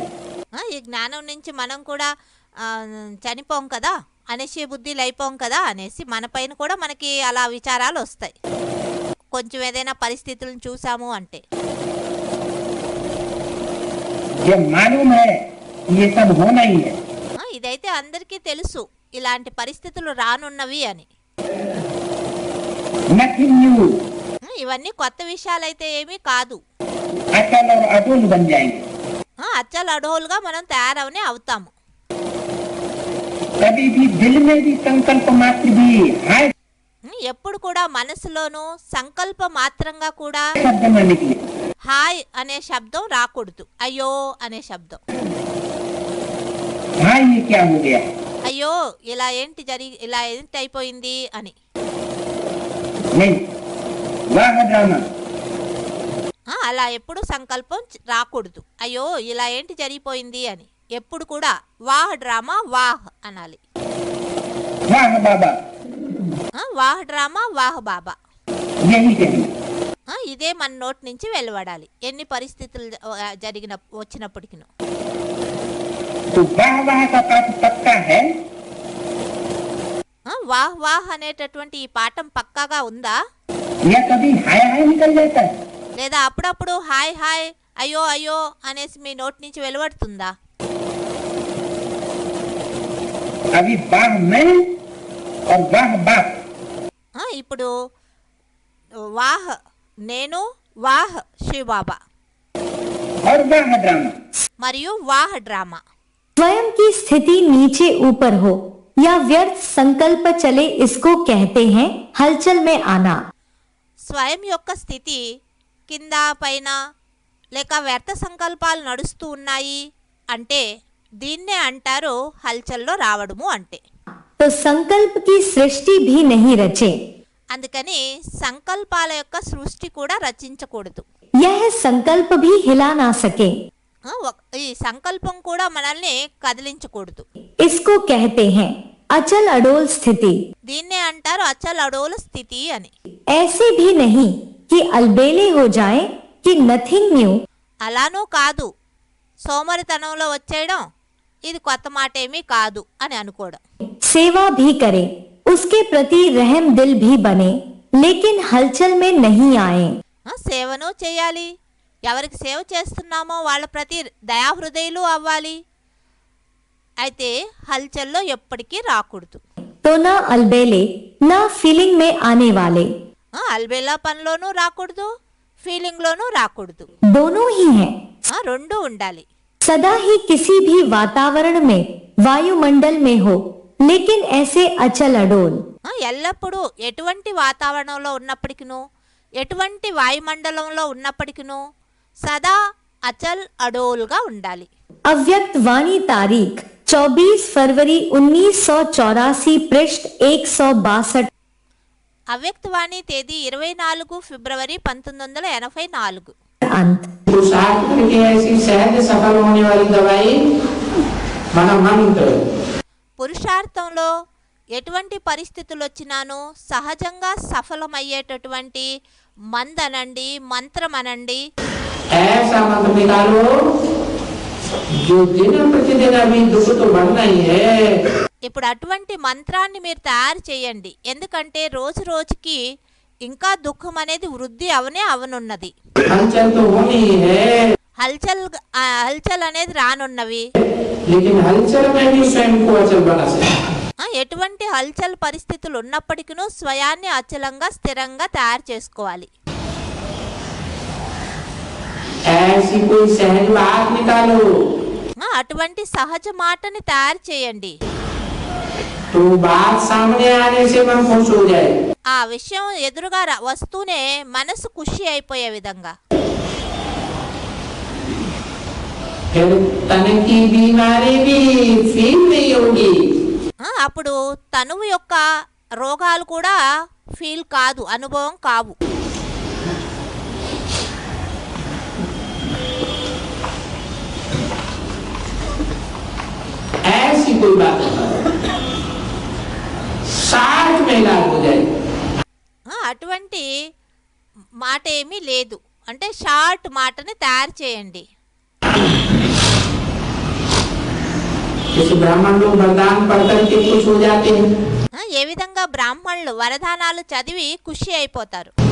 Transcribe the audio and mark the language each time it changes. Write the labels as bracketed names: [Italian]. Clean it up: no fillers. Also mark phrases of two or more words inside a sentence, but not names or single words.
[Telugu] ఈ జ్ఞానం నుంచి మనం కూడా చనిపోం కదా అనేసి, బుద్ధిలు అయిపోం కదా అనేసి మన పైన కూడా మనకి అలా విచారాలు వస్తాయి కొంచెం ఏదైనా పరిస్థితులను చూసాము అంటే. [Hindi] जब मालूम है ये सब होना ही है, [Telugu] ఇదైతే అందరికీ తెలుసు ఇలాంటి పరిస్థితులు రానున్నవి అని. [English] nothing new, [Telugu] ఇవన్నీ కొత్త విషయాలైతే ఏమీ కాదు. [Hindi] अचल और अडोल बन जाएंगे। [Telugu] అచ్చలు అడోలుగా మనం తయారవనే అవుతాము. [Hindi] कभी भी दिल में भी संकल्प मात्र भी हाय [Telugu] ఎప్పుడు కూడా మనసులోనూ సంకల్ప మాత్రంగా కూడా [Hindi] शब्द न निकले। [Telugu] హాయ్ అనే శబ్దం రాకూడదు, అయ్యో అనే శబ్దం. [Hindi] हाँ ये क्या हो गया? [Telugu] అయ్యో ఇలా ఏంటి అయిపోయింది అని. [Hindi] नहीं, वाह ड्रामा। [Telugu] అలా ఎప్పుడు సంకల్పం రాకూడదు, అయ్యో ఇలా ఏంటి జరిగిపోయింది అని. ఎప్పుడు కూడా [Hindi] वाह ड्रामा वाह [Telugu] అనాలి. [Hindi] वाह बाबा, वाह ड्रामा वाह बाबा, यही कहें। [Telugu] ఇదే మన నోటి నుంచి వెలువడాలి ఎన్ని పరిస్థితులు వచ్చినప్పటికీ. [Hindi] तो वाह वाह का पाठ पक्का है? वाह वाह [Telugu] అనేటటువంటి ఈ పాఠం పక్కాగా ఉందా? [Hindi] या कभी हाय हाय निकल जाता है? [Telugu] లేదా అప్పుడప్పుడు [Hindi] हाय हाय [Telugu] అయ్యో అయ్యో అనేసి మీ నోటి నుంచి వెలువడుతుందా? [Hindi] अभी वाह मैं और वाह बाप। [Telugu] ఇప్పుడు వాహ్ నేను, వాహ్ శివబాబా [Hindi] और वाह ड्रामा। [Telugu] మరియు వాహ్ డ్రామా. [Hindi] स्वयं की स्थिति नीचे ऊपर हो या व्यर्थ संकल्प चले, इसको कहते हैं हलचल में आना। [Telugu] స్వయం యొక్క స్థితి కింద పైన లేక వ్యర్థ సంకల్పాలు నడుస్తూ ఉన్నాయి అంటే దీన్నే అంటారు హల్చల్లో రావడము అంటే. [Hindi] तो संकल्प की सृष्टि भी नहीं रचे, [Telugu] అందుకని సంకల్పాల యొక్క సృష్టి కూడా రచించకూడదు. [Hindi] यह संकल्प भी हिला ना सके। [Telugu] ఈ సంకల్పం కూడా మనల్ని కదిలించకూడదు. [Hindi] इसको कहते हैं अचल अडोल स्थिति। [Telugu] దీన్నే అంటారు [Hindi] अचल अडोल [Telugu] స్థితి అని. [Hindi] ऐसे भी नहीं कि अलबेले हो जाएं कि [English] nothing new. [Telugu] అలానూ కాదు సోమరితనంలో వచ్చేయడం ఇది కొత్త మాట ఏమీ కాదు అని అనుకోవడం. [Hindi] सेवा भी करें, उसके प्रति रहम दिल भी बने, लेकिन हलचल में नहीं आए। [Telugu] సేవను చేయాలి, ఎవరికి సేవ చేస్తున్నామో వాళ్ళ ప్రతి దయాహృదయులు అవ్వాలి, అయితే హల్చల్లో ఎప్పటికీ రాకూడదు. [Hindi] तो ना अलबेले ना फीलिंग में आने वाले, [Telugu] అల్బేలా పనిలోనూ రాకూడదు, ఫీలింగ్లోనూ రాకూడదు. [Hindi] दोनों ही हैं। [Telugu] రెండూ ఉండాలి. [Hindi] सदा ही किसी भी वातावरण में वायुमंडल में हो, लेकिन ऐसे अचल अडोल। [Telugu] ఎల్లప్పుడూ ఎటువంటి వాతావరణంలో ఉన్నప్పటికినూ, ఎటువంటి వాయుమండలంలో ఉన్నప్పటికినూ సదా అచల్ అడోల్గా ఉండాలి. [Hindi] अव्यक्त वाणी तारीख 24 फरवरी 1984 पृष्ठ 162। [Telugu] అవ్యక్తవాణి తేదీ 24 ఫిబ్రవరి 1984. [Hindi] अंत। पुरुषार्थ करके ऐसी सहज सफल होने वाली दवाई [Telugu] మన మంత్ర. పురుషార్థంలో ఎటువంటి పరిస్థితులు వచ్చినానో సహజంగా సఫలమయ్యేటటువంటి మందనండి, మంత్రం అనండి. [Hindi] ऐसा मंत्र निकालो जो दिन प्रतिदिन अभी दुख तो बढ़ना ही है। [Telugu] ఇప్పుడు అటువంటి మంత్రాన్ని మీరు తయారు చేయండి, ఎందుకంటే రోజు రోజుకి ఇంకా దుఃఖం అనేది వృద్ధి అవనున్నది. [Hindi] हलचल तो होनी ही है, [Telugu] హల్చల్ అనేది రానున్నవి. [Hindi] लेकिन हलचल में भी स्वयं को अचल बना सकते। [Telugu] ఎటువంటి హల్చల్ పరిస్థితులు ఉన్నప్పటికీ స్వయాన్ని అచలంగా స్థిరంగా తయారు చేసుకోవాలి. [Hindi] ऐसी कोई सहज बात निकालो [Telugu] అటువంటి సహజ మాటని తయారు చేయండి, [Hindi] तो बात सामने आने से मन खुश हो जाए। [Telugu] ఆ విషయం ఎదురుగా వస్తూనే మనసు ఖుషి అయిపోయే విధంగా. [Hindi] फिर तन की बीमारी भी फील नहीं होगी। [Telugu] అప్పుడు తనువు యొక్క రోగాలు కూడా ఫీల్ కాదు, అనుభవం కావు. [Hindi] ऐसी कोई बात साठ में इलाज हो जाए। [Telugu] అటువంటి మాట ఏమీ లేదు, అంటే షార్ట్ మాటని తయారు చేయండి. [Hindi] जैसे ब्राह्मण लोग वरदान पढ़ करके खुश हो जाते हैं, [Telugu] ఏ విధంగా బ్రాహ్మణులు వరదానాలు చదివి ఖుషి అయిపోతారు.